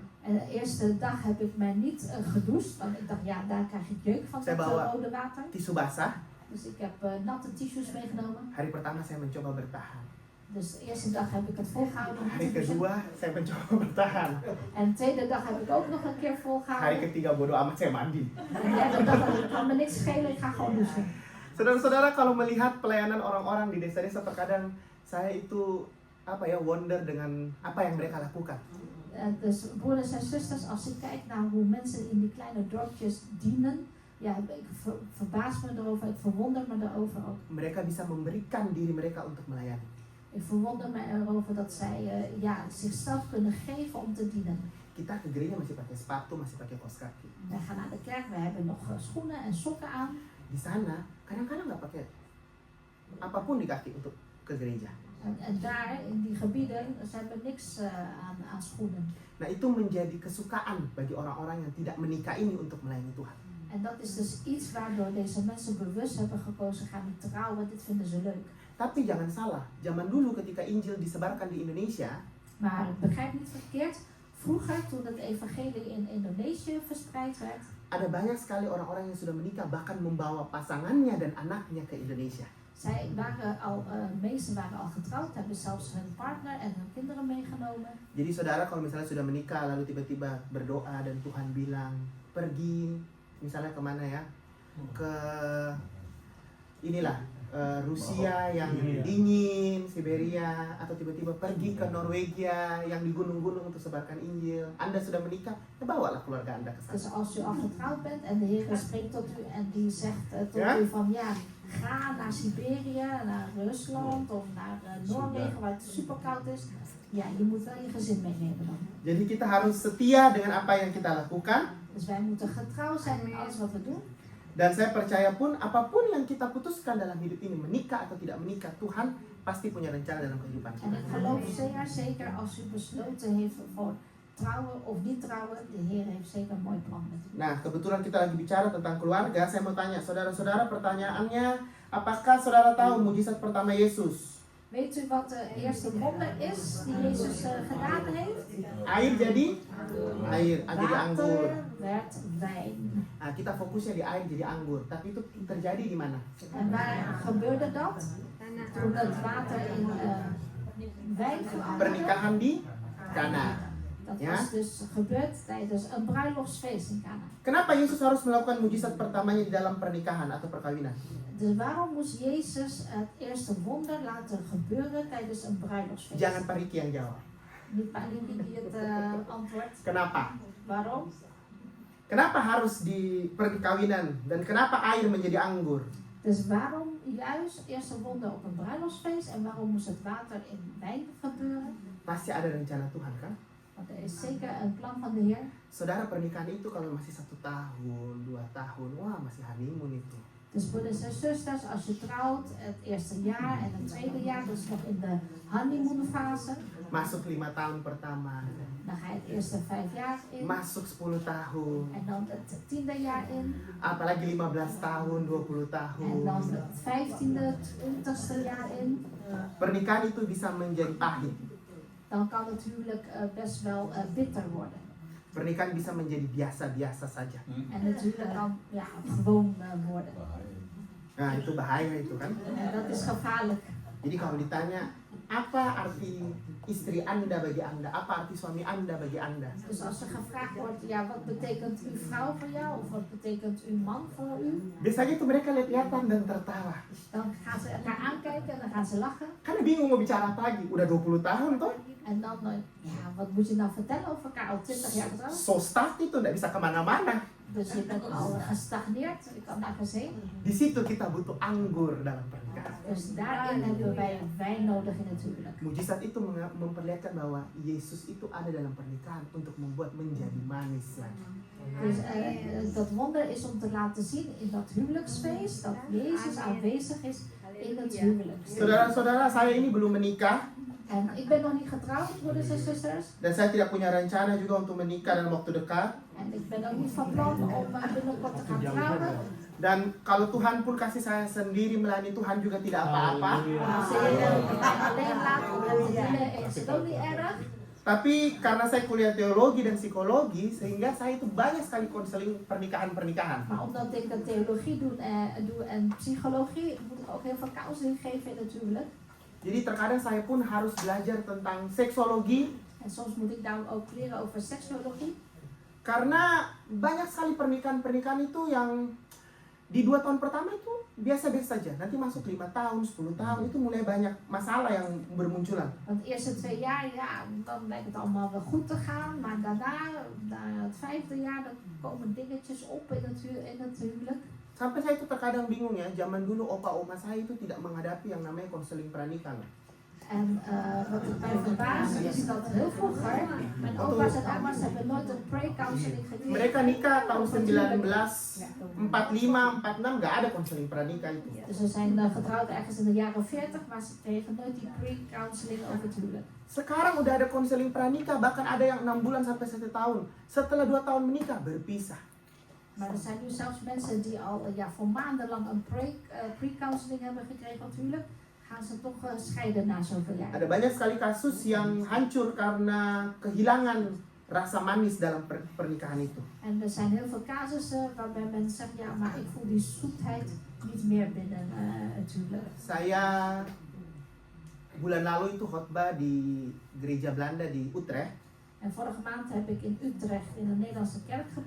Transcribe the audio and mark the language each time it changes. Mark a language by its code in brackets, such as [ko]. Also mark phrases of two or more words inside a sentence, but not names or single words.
[nl] En de eerste dag heb ik mij niet gedoucht, want ik dacht ja, daar krijg ik jeuk van [id] Saya [nl] dat [id] bawa [nl] rode water. [id] tisu basah. [nl] Dus ik heb natte tissues meegenomen. [id] Hari pertama saya mencoba bertahan. [nl] Dus de eerste dag heb ik het volgehouden. met [id] Hari [nl] tissues. [id] kedua saya mencoba bertahan. [nl] En de tweede dag heb ik ook nog een keer [id] Hari [nl] volgehouden. [id] ketiga bodo amat saya mandi. [nl] En de derde dag dacht ik, kan me niks schelen, ik ga gewoon douchen. [id] Saudara-saudara, kalau melihat pelayanan orang-orang di desa-desa, terkadang saya itu wonder dengan apa yang mereka lakukan. [nl] Dus broeders en zusters, als ik kijk naar hoe mensen in die kleine dorpjes dienen, ja, ik verbaas me erover, ik verwonder me erover ook. [id] Mereka bisa memberikan diri mereka untuk melayani. [nl] Ik verwonder me erover dat zij zichzelf kunnen geven om te dienen. [id] Kita ke gereja masih pakai sepatu, masih pakai kaos kaki. [nl] Wij gaan naar de kerk, we hebben nog schoenen en sokken aan. [id] Di sana kadang-kadang nggak pakai apapun di kaki untuk ke gereja. [nl] En daar, in die gebieden, ze hebben niks aan schoenen. [id] Nah, itu menjadi kesukaan bagi orang-orang yang tidak menikah ini untuk melayani Tuhan. [nl] En dat is dus iets waardoor deze mensen bewust hebben gekozen, gaan niet trouwen, dit vinden ze leuk. [id] Tapi jangan salah, zaman dulu ketika Injil disebarkan di Indonesia, [nl] Maar begrijp niet verkeerd, vroeger toen het evangelie in Indonesië verspreid werd, [id] ada banyak sekali orang-orang yang sudah menikah bahkan membawa pasangannya dan anaknya ke Indonesia. [nl] meesten waren al getrouwd, hebben zelfs hun partner en hun kinderen meegenomen. [id] Jadi saudara kalau misalnya sudah menikah lalu tiba-tiba berdoa dan Tuhan bilang pergi misalnya kemana ya, ke inilah Rusia yang dingin, Siberia, atau tiba-tiba pergi ke Norwegia yang di gunung-gunung untuk sebarkan Injil. Anda sudah menikah, ya bawalah keluarga Anda ke sana. [nl] Dus als u al getrouwd bent en de Heer spreekt tot u en die zegt tot Ja? u van ja, ga naar Siberië, naar Rusland of naar Noorwegen waar het super koud is. Ja, je moet wel je gezin meenemen dan. [id] Jadi kita harus setia dengan apa yang kita lakukan. [nl] Dus wij moeten getrouw zijn in alles wat we doen. [id] Dan saya percaya pun apapun yang kita putuskan dalam hidup ini, menikah atau tidak menikah, Tuhan pasti punya rencana dalam kehidupan [nl] En [id] kita. [nl] ik geloof zeker als u besloten heeft voor trouwen of niet trouwen, de Heer heeft zeker een mooi plan met u. [id] Nah, kebetulan kita lagi bicara tentang keluarga, saya mau tanya saudara-saudara, pertanyaannya, apakah saudara tahu mujizat pertama Yesus? [nl] Weet u wat de eerste wonder is die Jezus gedaan heeft? [id] Air jadi jadi anggur. [nl] Water werd wijn. [id] Nah, kita fokusnya di air jadi anggur, tapi itu terjadi di mana? [nl] En waar gebeurde dat? Toen het water in wijn veranderde. [id] Pernikahan di Kana. [nl] Dat Ja? was dus gebeurd tijdens een bruiloftsfeest in Kana. [id] Kenapa Yesus harus melakukan mujizat pertamanya di dalam pernikahan atau perkawinan? [nl] Dus waarom moest Jezus het eerste wonder laten gebeuren tijdens een bruiloftsfeest? [id] Jangan Pak Riki yang jawab. [nl] Niet Pak Lindi die het antwoordt. [id] Kenapa? [nl] Waarom? [id] Kenapa harus di perkawinan dan kenapa air menjadi anggur? [nl] Dus waarom juist eerste wonder op een bruiloftsfeest en waarom moest het water in wijn gebeuren? [id] Pasti ada rencana Tuhan kan? [nl] Want er is zeker een plan van de Heer. [id] Saudara, pernikahan itu kalau masih 1 tahun, 2 tahun, wah masih honeymoon itu. [nl] Dus broeders en zusters, als je trouwt, het eerste jaar en het tweede jaar, dus nog in de honeymoonfase, [id] Masuk 5 tahun pertama, [nl] dan ga je het eerste 5 jaar in [id] masuk 10 tahun, [nl] en dan het 10e jaar in [id] apalagi 15 tahun, 20 [nl] en [id] tahun. [nl] dan het 15e, 20ste jaar in. [id] Pernikahan itu bisa menjadi pahit. [nl] Dan kan het huwelijk best wel bitter worden. [id] Pernikahan bisa menjadi biasa-biasa saja. [nl] En het huwelijk kan gewoon worden. [id] Nah, itu bahaya itu kan. [nl] En dat is gevaarlijk. [id] Jadi kalau ditanya, apa arti istri Anda bagi Anda? Apa arti suami Anda bagi Anda? [nl] Dus als er gevraagd wordt, ja, wat betekent uw vrouw voor jou? Of wat betekent uw man voor u? [id] Biasanya itu mereka lihat-lihatan dan tertawa. [nl] Dan gaan ze elkaar aankijken en dan gaan ze lachen. [id] Karena bingung mau bicara apa lagi. Udah 20 tahun toh. [nl] En dan, ja, wat moet je nou vertellen over elkaar al 20 jaar getrouwd? [id] So start itu nggak bisa kemana-mana. [nl] Dus je bent al gestagneerd, je kan nergens heen. [id] Di situ kita butuh anggur dalam pernikahan. [nl] Dus daarin hebben wij wijn nodig in het huwelijk. [id] Mujizat itu memperlihatkan bahwa Yesus itu ada dalam pernikahan untuk membuat menjadi manis lagi. [nl] Dus dat wonder is om te laten zien in dat huwelijksfeest dat Jezus aanwezig is in het huwelijk. [id] Saudara-saudara, saya ini belum menikah [nl] En ik ben nog niet getrouwd, broeders en zusters. [id] dan saya tidak punya rencana juga untuk menikah dalam waktu dekat. [nl] En ik ben ook niet van plan om binnenkort te gaan trouwen. [id] Dan kalau Tuhan pun kasih saya sendiri melayani Tuhan juga tidak apa-apa. [nl] Als de Heer mij alleen laat om hem te dienen, is het ook niet erg. [id] Tapi karena saya kuliah teologi dan psikologi, sehingga saya itu banyak sekali konseling pernikahan-pernikahan. [nl] Maar omdat ik de theologie doe en psychologie, moet ik ook heel veel counseling geven in het huwelijk. [id] Jadi terkadang saya pun harus belajar tentang seksologi. [nl] En soms moet ik daarom ook leren over seksologie. [id] Karena banyak sekali pernikahan-pernikahan itu yang di 2 tahun pertama itu biasa-biasa saja. Nanti masuk 5 tahun, 10 tahun itu mulai banyak masalah yang bermunculan. [nl] Want de eerste 2 jaar, ja, dan lijkt het allemaal wel goed te gaan. Maar daarna, na het 5e jaar, dan komen dingetjes op in het huwelijk. [id] Sampai saya itu terkadang bingung ya, zaman dulu opa oma saya itu tidak menghadapi yang namanya konseling pernikahan. [nl] En wat ik mij verbaast is dat heel vroeger, mijn opa's en oma's hebben nooit een pre-counseling gekregen. [id] Mereka nikah tahun 1945, 46 nggak ada konseling pranikah itu. [nl] Dus ze zijn getrouwd ergens in de jaren 40, maar ze kregen nooit die pre-counseling over het huwelijk. [id] Sekarang udah ada konseling pranikah, bahkan ada yang 6 bulan sampai 1 tahun. Setelah 2 tahun menikah berpisah. [nl] Maar er zijn nu zelfs mensen die al voor maandenlang een pre-counseling hebben gekregen van het huwelijk, gaan ze toch scheiden na zoveel jaar. [id] Ada banyak sekali kasus yang hancur karena kehilangan rasa manis dalam pernikahan itu. [nl] En er zijn heel veel casussen waarbij mensen zeggen, ja, maar ik voel die zoetheid niet meer binnen het huwelijk. [id] Saya bulan lalu itu khotbah di gereja Belanda di Utrecht. [nl] En vorige maand heb ik in Utrecht in de Nederlandse kerk gepreekt.